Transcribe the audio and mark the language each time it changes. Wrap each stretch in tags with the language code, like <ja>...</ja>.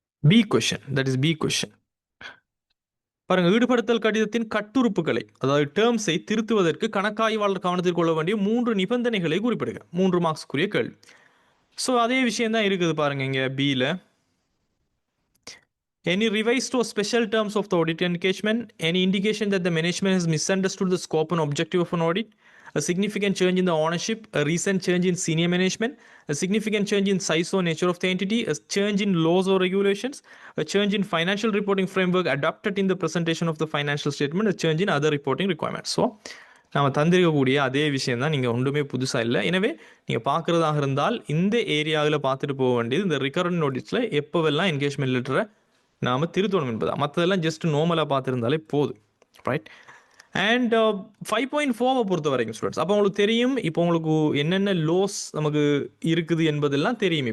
<en>B question, that is B question.</en> <ta>பாருங்க, ஈடுபடுத்தல் கடிதத்தின் கட்டுறுப்புகளை, அதாவது டேர்ம்ஸை திருத்துவதற்கு கணக்காய்வாளர் கவனத்தில் கொள்ள வேண்டிய 3 நிபந்தனைகளை குறிப்பிடுங்க. 3 மார்க்ஸ்க்குரிய கேள்வி. ஸோ அதே விஷயம் தான் இருக்குது பாருங்க இங்கே பியில்.</ta> <en>Any revised or special terms of the audit engagement, any indication that the management has misunderstood the scope and objective of an audit, a significant change in the ownership, a recent change in senior management, a significant change in size or nature of the entity, a change in laws or regulations, a change in financial reporting framework adopted in the presentation of the financial statement, a change in other reporting requirements.</en> <ta>So நம்ம தந்திருக்கக்கூடிய அதே விஷயம் தான், நீங்கள் ஒன்றுமே புதுசாக இல்லை. எனவே நீங்கள் பார்க்குறதாக இருந்தால் இந்த ஏரியாவில் பார்த்துட்டு போக வேண்டியது, இந்த ரிகரண்ட் நோட்டீஸில் எப்போவெல்லாம் என்கேஜ்மெண்ட் லெட்டரை நாம் திருத்தணும் என்பதா, மற்றதெல்லாம் ஜஸ்ட் நார்மலாக பார்த்துருந்தாலே போதும். ரைட், அண்ட் 5.4 பொறுத்த வரைக்கும் ஸ்டூடெண்ட்ஸ், அப்போ உங்களுக்கு தெரியும் இப்போ உங்களுக்கு என்னென்ன லோஸ் நமக்கு இருக்குது என்பதெல்லாம் தெரியும்.</ta>